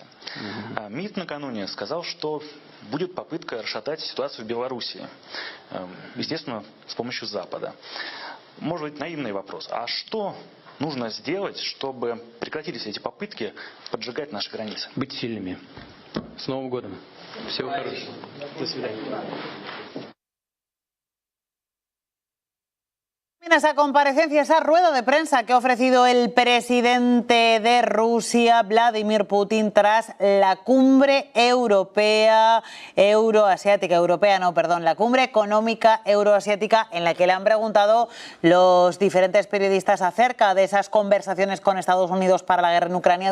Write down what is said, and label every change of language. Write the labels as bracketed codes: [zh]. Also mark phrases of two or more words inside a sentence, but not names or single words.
[ru] МИД накануне сказал, что будет попытка расшатать ситуацию в Белоруссии. Естественно, с помощью Запада. Может быть, наивный вопрос. А что нужно сделать, чтобы прекратились эти попытки поджигать наши границы? Быть сильными. С Новым годом. Всего хорошего. До свидания. [es] Esa comparecencia, esa rueda de prensa que ha ofrecido el presidente de Rusia, Vladimir Putin, tras la cumbre europea, la cumbre económica euroasiática, en la que le han preguntado los diferentes periodistas acerca de esas conversaciones con Estados Unidos para la guerra en Ucrania.